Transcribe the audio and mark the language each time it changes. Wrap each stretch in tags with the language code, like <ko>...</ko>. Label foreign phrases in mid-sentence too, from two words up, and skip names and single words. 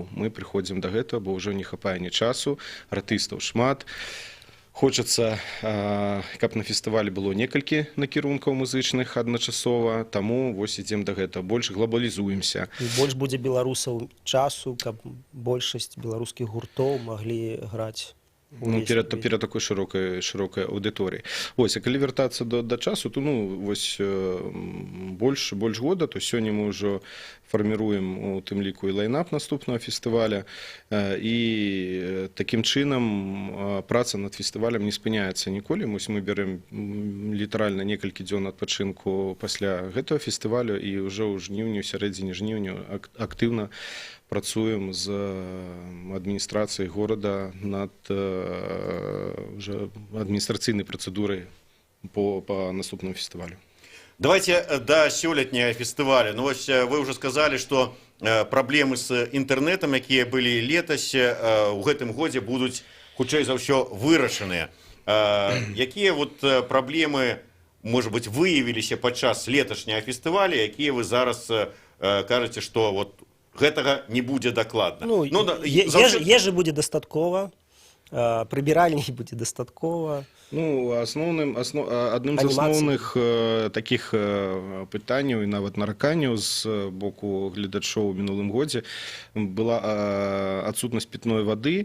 <be>Мы прыходзім да гэтага, бо ўжо не хапае ні часу, артыстаў шмат. Хочацца, каб на фестывалі было некалькі накірункаў музычных адначасова, таму вось ідзем да гэтага, больш глобалізуемся. І больш будзе беларусаў часу, каб большасць беларускіх гуртоў маглі граць Ну,</be> <ru>перед такой широкой аудиторией.</ru> <be>Вось, а калі вяртацца до часу, то вось больш года, то сёння мы ўжо фарміруем у тым ліку і лайнап наступнага фестываля, і такім чынам праца над фестывалем не спыняецца ніколі. Мы берем літаральна некалькі дзён адпачынку пасля гэтага фестывалю, і ўжо ў жніўні, у сярэдзіне жніўня актыўна працуем з адміністрацыяй горада над уже адміністрацыйнай працэдурай по наступному фестывалю. Давайте до сёлетняга фестываля. Ну, вось</be> <ru>вы уже сказали, что</ru> <be>праблемы с интернетом, якія былі летась, у гэтым годзе будуць хутчэй за ўсё вырашаныя. Якія вот праблемы,</be> <ru>может быть,</ru> <be>выявіліся падчас леташняга фестываля, якія вы зараз кажаце,</be> <ru>что вот</ru> <be>гэтага не будзе дакладна? Ежы будзе дастаткова, прыбіральні будзе дастаткова. Ну, адным з асноўных такіх пытанняў і нават нараканняў з боку гледачоў у мінулым годзе была адсутнасць пітной вады.</be>